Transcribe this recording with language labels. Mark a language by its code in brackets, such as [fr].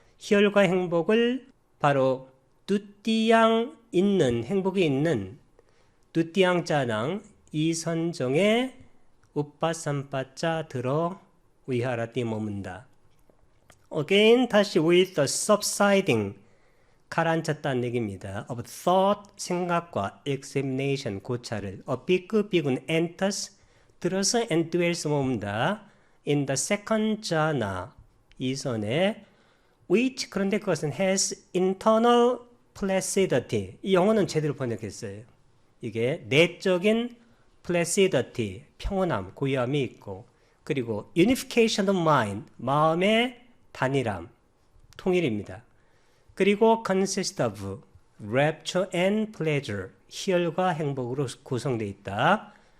[ko] 희열과 행복을 바로 뚜띠양 있는, 행복이 있는 뚜띠양짜랑 이선정에 우빠삼빠짜 들어 위하라띠 머문다. [en] Again, [ko] 다시 [en] with the subsiding, [ko] 가라앉혔다는 얘기입니다. [en] Of thought, [ko] 생각과 [en] examination, [ko] 고찰을 비군 [en] enters, [ko] 들어서 [en] and dwells [ko] 머문다. [en] In the second jhana, [ko] 이선에 [en] which, [ko] 그런데 그것은 [en] has internal placidity, [ko] 이 영어는 제대로 번역했어요. 이게 내적인 placidity, 평온함, 고요함이 있고, 그리고 [en] unification of mind, [ko] 마음의 단일함, 통일입니다. 그리고 [en] consist of rapture and pleasure, [ko] 희열과 행복으로 구성되어 있다.